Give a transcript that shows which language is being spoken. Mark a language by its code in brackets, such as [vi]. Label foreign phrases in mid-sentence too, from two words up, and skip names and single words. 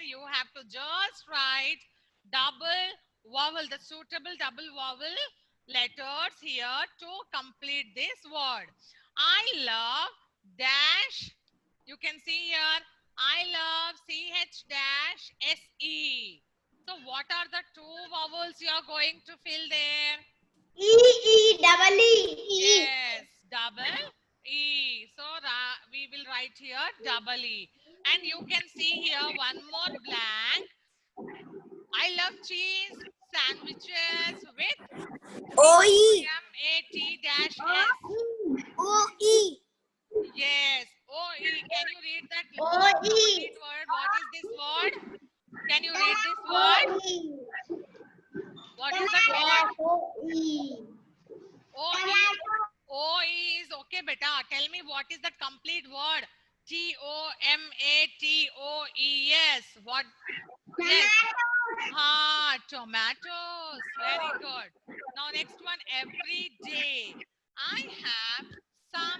[en] You have to just write double vowel, the suitable double vowel letters here to complete this word. I love dash. You can see here I love CH dash SE. So what are the two vowels you are going to fill there? E-E-double-E. Yes, double E. So we will write here double E. And you can see here one more blank. I love cheese sandwiches with O-E. CMAT-S. O-E. Yes, O-E. Can you read that O-E. complete word? What is this word? Can you read this word? What is that word? O-E. O-E. O-E is okay, beta. Tell me what is that complete word? Tomatoes. What? Yes. Tomatoes. Very good. Now next one, every day. I have some.